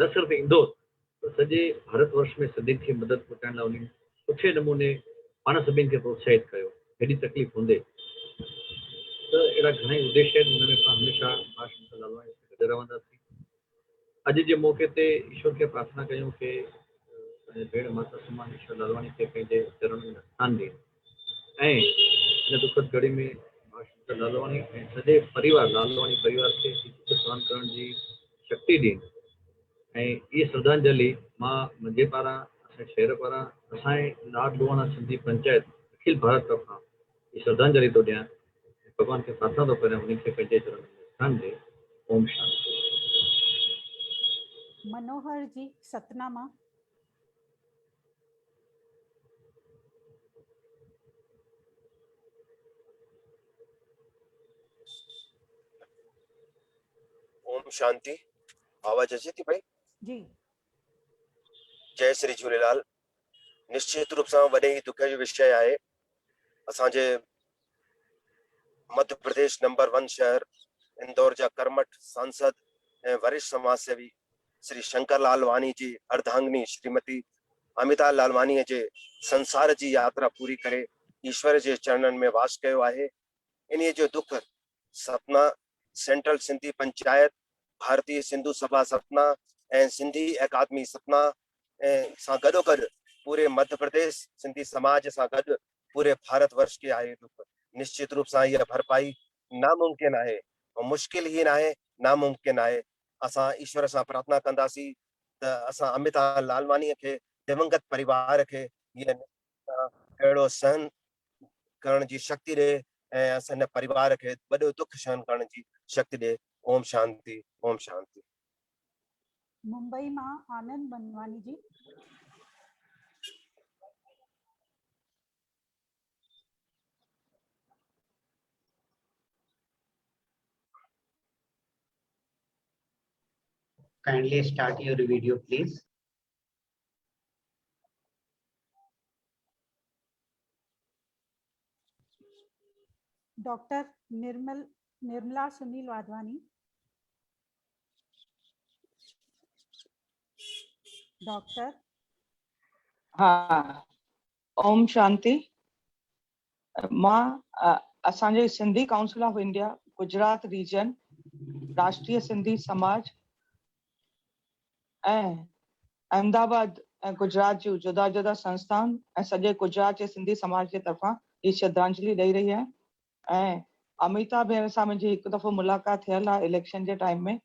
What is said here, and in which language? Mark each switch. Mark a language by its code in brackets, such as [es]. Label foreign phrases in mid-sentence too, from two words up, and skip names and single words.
[sd] न सिर्फ़ु इंदौर, पर सॼे भारत वर्ष में सिंधियुनि खे मदद पहुचाइण लाइ उन्हनि सुठे नमूने पाण सभिनी खे प्रोत्साहित कयो, हेॾी तकलीफ़ हूंदे। त अहिड़ा घणेई उद्देश्य आहिनि, हुन में असां हमेशह मां शंकर लालवानी सां गॾु रहंदासीं। अॼु जे मौक़े ते ईश्वर खे प्रार्थना कयूं कि भेण माता समान ईश्वर लालवानी खे पंहिंजे चरण में स्थान ॾे ऐं हिन दुखद घड़ी में मां शंकर लालवानी ऐं सॼे परिवार लालवानी परिवार खे सहन करण जी शक्ति ॾे। ऐं इहा श्रद्धांजलि मां मुंहिंजे पारां, असांजे शहर पारां, असांजे लाड लुहाणा सिंधी पंचायत अखिल भारत तरफ़ां इहा श्रद्धांजलि थो ॾियां। भॻवान खे प्रार्थना थो करियां उन्हनि खे पंहिंजे चरण में स्थान ॾे। ओम शांति। मनोहर जी सतना मां। ओम शांति। आवाज अचे थी भाई? जी। जय श्री झूलेलाल। निश्चित रूप सां वॾे ई दुख जो विषय आहे। असांजे मध्य प्रदेश नंबर 1 शहर इंदौर जा कर्मठ सांसद ऐं वरिष्ठ समाज सेवी श्री शंकर लालवानी जी अर्धांगिनी श्रीमती अमिता लालवानी जे संसार जी यात्रा पूरी करे ईश्वर जे चरणनि में वास कयो आहे। इन्हीअ जो दुख सतना सेंट्रल सिंधी पंचायत, भारतीय सिंधु सभा सतना ऐं सिंधी अकादमी सतना ऐं सां गॾोगॾु पूरे मध्य प्रदेश सिंधी समाज सां गॾु पूरे भारत वर्ष के आहे दुख। निश्चित रूप सां इहा भरपाई नामुमकिन आहे ऐं मुश्किल ई न आहे, नामुमकिन आहे। असां ईश्वर सां प्रार्थना कंदासीं त असां अमिता लालवानी खे, दिवंगत परिवार खे अहिड़ो सहन करण जी शक्ति ॾे ऐं असांजे परिवार खे वॾो दुख सहन करण जी शक्ति ॾे। ओम शांति, ओम शांति। मुंबई मां आनंद मनवानी जी। [en] Kindly start your video, please. [sd] डॉक्टर निर्मला सुनील वाधवानी। डॉक्टर। हाँ, ओम शांति। मां असांजे सिंधी काउंसिल ऑफ इंडिया गुजरात रीजन, राष्ट्रीय सिंधी समाज ऐं अहमदाबाद ऐं गुजरात जूं जुदा जुदा संस्थान ऐं सॼे गुजरात जे सिंधी समाज जे तरफ़ां ही श्रद्धांजलि ॾेई रही आहियां। ऐं अमिता भेण सां मुंहिंजी हिकु दफ़ो मुलाक़ात थियल आहे इलेक्शन जे टाइम में।